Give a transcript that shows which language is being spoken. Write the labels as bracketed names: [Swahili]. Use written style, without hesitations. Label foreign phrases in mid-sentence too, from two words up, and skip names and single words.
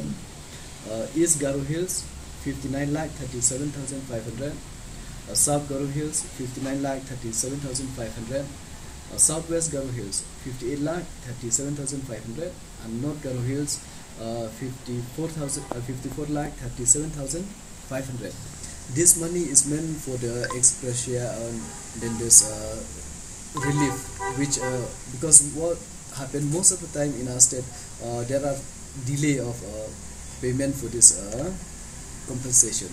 [English] East Garo Hills 59,37,500. South Garo Hills 59,37,500. Southwest Garo Hills 58,37,500, and North Garo Hills 54,37,500. This money is meant for the expressia and then this relief, which because what happened most of the time in our state, there are delay of payment for this compensation.